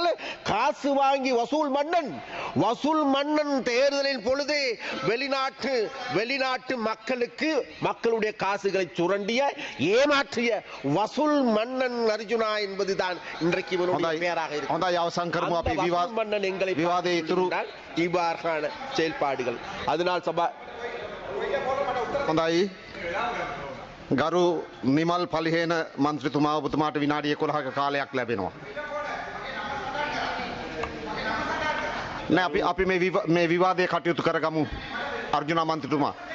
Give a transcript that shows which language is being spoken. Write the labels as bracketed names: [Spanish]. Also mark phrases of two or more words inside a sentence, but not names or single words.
[Tamil] காசு வாங்கி வசூல் மன்னன் தேர்தலின் பொழுது வெளிநாட்டு மக்களுக்கு மக்களுடைய காசுகளை சுரண்டிய ஏமாற்றிய வசூல் மன்னன் அர்ஜுனா என்பதுதான் இன்றைக்கு இவனுடைய பெயராக இருக்கு. மன்னன் எங்களை இவ்வாறான செயல்பாடுகள். அதனால் [Sinhala] හොඳයි ගරු නිමල් පලිහේන මන්ත්‍රීතුමා ඔබතුමාට විනාඩි 11ක කාලයක් ලැබෙනවා. නෑ අපි මේ විවාදය කටයුතු කරගමු අර්ජුනා මන්ත්‍රීතුමා.